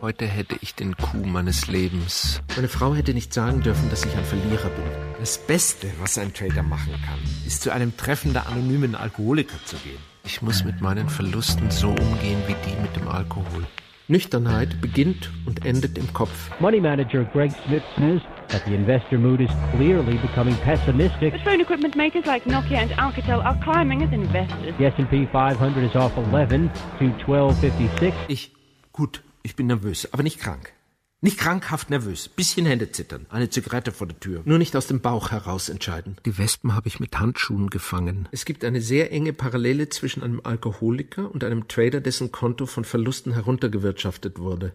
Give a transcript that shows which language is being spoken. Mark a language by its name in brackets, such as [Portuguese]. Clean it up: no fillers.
[German] Heute hätte ich den Coup meines Lebens. Meine Frau hätte nicht sagen dürfen, dass ich ein Verlierer bin. Das Beste, was ein Trader machen kann, ist, zu einem Treffen der anonymen Alkoholiker zu gehen. Ich muss mit meinen Verlusten so umgehen wie die mit dem Alkohol. Nüchternheit beginnt und endet im Kopf. [English] Money Manager Greg Smith says that the investor mood is clearly becoming pessimistic. The phone equipment makers like Nokia and Alcatel are climbing as investors. The S&P 500 is off 11 to 1256. [German] Ich bin nervös, aber nicht krank. Nicht krankhaft nervös, bisschen Hände zittern, eine Zigarette vor der Tür. Nur nicht aus dem Bauch heraus entscheiden. Die Wespen habe ich mit Handschuhen gefangen. Es gibt eine sehr enge Parallele zwischen einem Alkoholiker und einem Trader, dessen Konto von Verlusten heruntergewirtschaftet wurde.